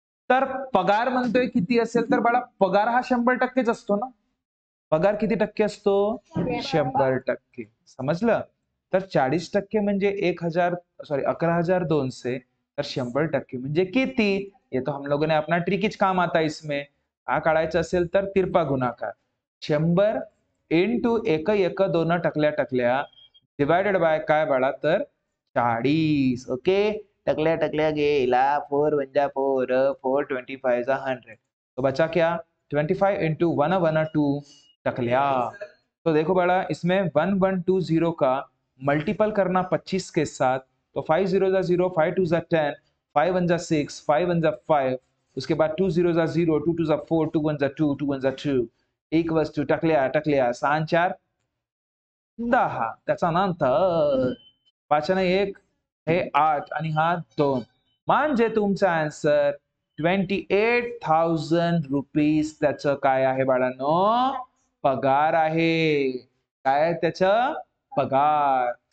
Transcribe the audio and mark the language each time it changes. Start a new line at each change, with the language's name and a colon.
Marathi: तर पगार म्हणतोय किती असेल? तर बाळा पगार हा 100%च असतो ना. पगार किती टक्के असतो? 100%. समजलं? तर 40% म्हणजे 11,200, तर 100% म्हणजे किती?
Hindi: ये तो हम लोगों ने अपना ट्रिकीच काम आता इसमें.
Marathi: हा काढायचा असेल तर तिरपा गुणाकार 100 इंटू एक एक दोन टकल्या टकल्या डिवायडेड बाय काय बाळा? तर 40. ओके, टकल्या टकल्या गेला 4 वन जा 4, 4 25 जा 100.
Hindi: तो बचा क्या? 25 इंटू 1 टकल्या. तो देखो बड़ा, इसमें 1120 का मल्टीपल करना 25 के साथ, तो 5 0 जा 0, 5 2 जा 10, 5 1 जा 6, 5 1 जा 5, उसके बाद 2 0 जा 0, 2 2 जा 4, 2 1 जा 2, 2 1 जा 2, इक्वल्स टू टकल्या टकल्या 6 4 10.
Marathi: त्याचा नंतर 5 आणि 1 हे 8 आणि हा 2. म्हणजे तुमचा आन्सर 28,000 रुपीज त्याचं काय आहे बाळांनो? पगार आहे. काय आहे त्याचं? पगार.